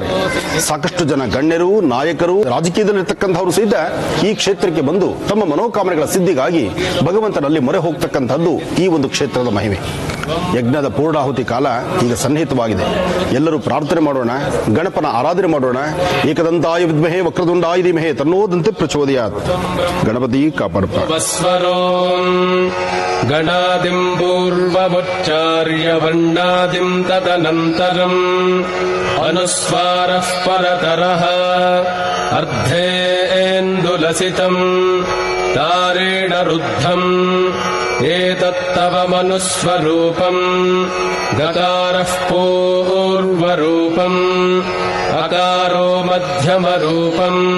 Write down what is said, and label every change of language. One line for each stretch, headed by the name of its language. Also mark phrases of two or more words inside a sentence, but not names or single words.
Kannada: ಸಾಕಷ್ಟು ಜನ ಗಣ್ಯರು, ನಾಯಕರು, ರಾಜಕೀಯದಲ್ಲಿರ್ತಕ್ಕಂಥವರು ಸಹಿತ ಈ ಕ್ಷೇತ್ರಕ್ಕೆ ಬಂದು ತಮ್ಮ ಮನೋಕಾಮನೆಗಳ ಸಿದ್ಧಿಗಾಗಿ ಭಗವಂತನಲ್ಲಿ ಮೊರೆ ಹೋಗ್ತಕ್ಕಂಥದ್ದು ಈ ಒಂದು ಕ್ಷೇತ್ರದ ಮಹಿಮೆ. ಯಜ್ಞದ ಪೂರ್ಣಾಹುತಿ ಕಾಲ ಈಗ ಸನ್ನಿಹಿತವಾಗಿದೆ. ಎಲ್ಲರೂ ಪ್ರಾರ್ಥನೆ ಮಾಡೋಣ, ಗಣಪನ ಆರಾಧನೆ ಮಾಡೋಣ.
Sanskrit: ಏಕದಂತಾಯ ವಿದ್ಮಹೇ ವಕ್ರತುಂಡಾಯ ಧೀಮಹಿ ತನ್ನೋದಂತೆ ಪ್ರಚೋದಯಾತ್.
Kannada: ಗಣಪತಿ ಕಾಪಾಡಪ್ಪ.
Sanskrit: ಗಣಾದಿಂ ಪೂರ್ವಮುಚ್ಚಾರ್ಯ ವರ್ಣಾದಿಂ ತದನಂತರಂ ಅನುಸ್ವಾರಃ ಪರತರಃ ಅರ್ಧೇಂದುಲಸಿತಂ ತಾರೇಣ ರುದ್ಧಂ ಏತತ್ತವ ಮನುಸ್ವರೂಪಂ ಗಕಾರಃ ಪೂರ್ವರೂಪಂ ಅಕಾರೋ ಮಧ್ಯಮರೂಪಂ